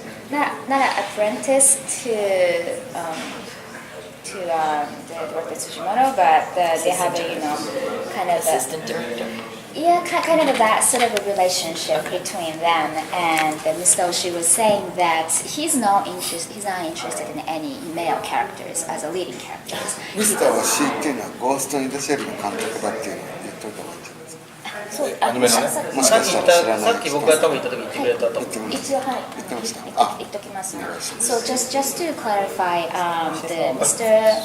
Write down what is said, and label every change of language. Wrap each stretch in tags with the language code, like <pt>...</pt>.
<en>Not an apprentice to the director Tsujimoto, but they have a kind of Assistant director. Yeah, kind of that sort of a relationship between them. And Mr. Oshii was saying that he's not interested in any male characters as a leading characters.</en> <ja>ミスターは C っていうのはゴースト・イン・ザ・シェルの監督だっていうのを言っといた方がいいんじゃないですか。そうアニメのねもしかしたら知らない。さっき僕が多分言った時に言ってくれたと思う。一応はい言ってました。言っときますね。</ja> <en>So just to clarify, the Mr.</en>